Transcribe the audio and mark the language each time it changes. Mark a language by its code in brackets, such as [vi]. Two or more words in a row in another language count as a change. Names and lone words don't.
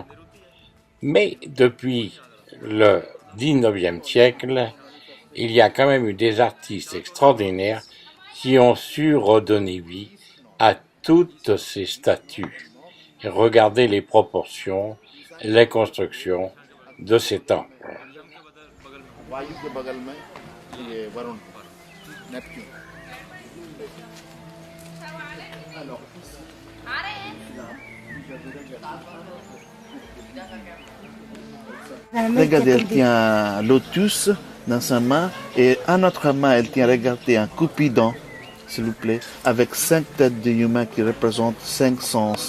[fr] Mais depuis le 19e siècle, il y a quand même eu des artistes extraordinaires qui ont su redonner vie à toutes ces statues. Et regardez les proportions, les constructions de ces temples. [hi] Vayu के बगल में ये वरुण नेपच्यून [fr] alors regardez, elle tient un lotus dans sa main et en autre main elle tient, regardez, un Cupidon, s'il vous plaît, avec 5 têtes d'humains qui représentent 5 sens.